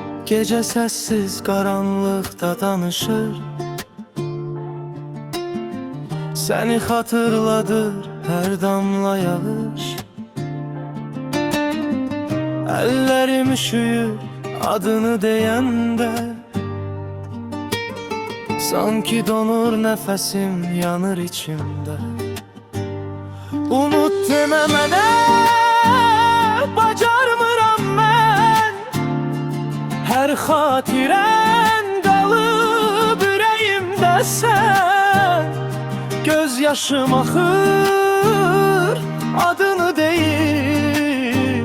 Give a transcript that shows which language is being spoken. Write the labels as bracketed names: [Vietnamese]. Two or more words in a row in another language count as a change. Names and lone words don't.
[Turkish] Gece sessiz karanlıkta danışır, seni hatırladır her damla yağış. Ellerim üşüyür adını deyende, sanki donur nefesim, yanır içimde. [Azerbaijani] Unut demə mənə, bacarmıram mən. Hər xatirən qalıb ürəyimdə sən. Göz yaşım axır, adını deyir.